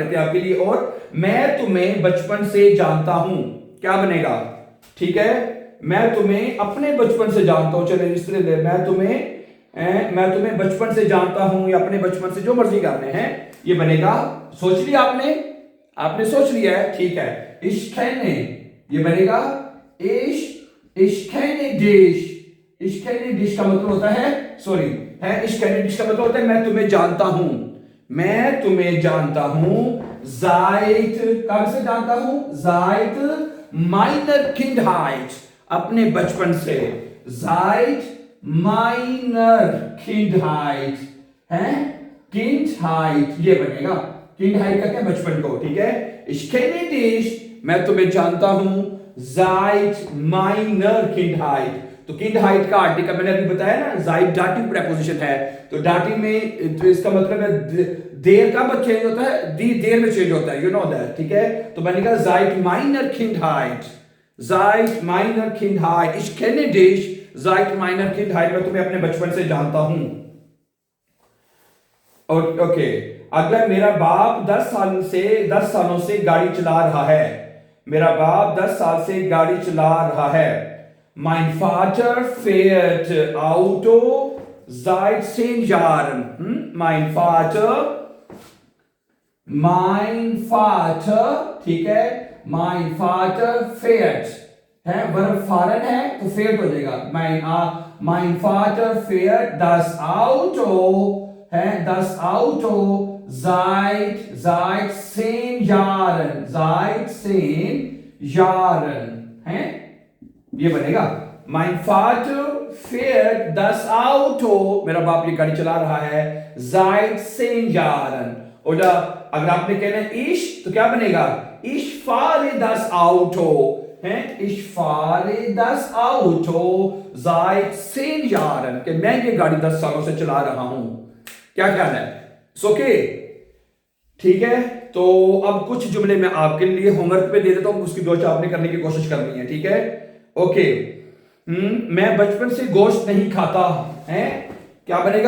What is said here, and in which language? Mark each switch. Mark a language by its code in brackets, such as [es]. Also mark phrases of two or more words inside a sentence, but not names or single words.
[hi] लेते हैं आपके लिए, और मैं तुम्हें बचपन से जानता हूं, क्या बनेगा, ठीक है, मैं तुम्हें अपने बचपन से जानता हूं, चले इस तरह, मैं तुम्हें बचपन से जानता हूं, या अपने बचपन से, जो मर्जी करने हैं, ये बनेगा, सोच लिया आपने सोच लिया है, ठीक है, [de] ich kenne, [hi] ये बनेगा, [de] ich kenne dich [hi] का मतलब होता है, सॉरी है, [de] ich kenne dich [hi] का मतलब होता है मैं तुम्हें जानता हूं, seit, कब से जानता हूं, [de] seit meiner Kindheit, [hi] अपने बचपन से, [de] seit meiner Kindheit [hi] है, Kindheit ये बनेगा, Kindheit का क्या, बचपन को, ठीक है, [de] ich kenne dich, [hi] मैं तुम्हें जानता हूं, [de] seit meiner Kindheit, [hi] तो Kindheit का आर्टिकल मैंने अभी बताया ना, seit [en] dative preposition [hi] है, तो डाटिव में तो इसका मतलब है देर का चेंज होता है, देर में चेंज होता है, [en] you know that, [hi] ठीक है, तो मैंने कहा [de] seit meiner Kindheit seit meiner Kindheit, ich kenne dich seit meiner Kindheit, [hi] मैं तुम्हें अपने बचपन से जानता हूं। ओके, अगला, मेरा बाप 10 सालों से गाड़ी चला रहा है। मेरा बाप 10 साल से गाड़ी चला रहा है। [de] Mein Vater fährt Auto seit 10 Jahren. Mein Vater, [hi] ठीक है, [de] mein Vater fährt [hi] है, वर्ब fahren है तो fährt हो जाएगा। [de] mein Vater fährt das Auto है, das Auto seit 10 Jahren, seit 10 Jahren [hi] है, ये बनेगा। [de] Mein Vater fährt das Auto, [hi] मेरा बाप ये गाड़ी चला रहा है, [de] seit 10 Jahren। [hi] और अगर आपने कहना ich तो क्या बनेगा? [de] Ich fahre das Auto है, ich fahre das Auto seit 10 Jahren, [hi] कि मैं ये गाड़ी 10 सालों से चला रहा हूं। क्या ख्याल है? ओके, ठीक है। तो अब कुछ जुमले मैं आपके लिए होमवर्क पे दे देता हूं, उसकी दो आपने करने की कोशिश करनी है, ठीक है? ओके, मैं बचपन से गोश्त नहीं खाता है, क्या बनेगा?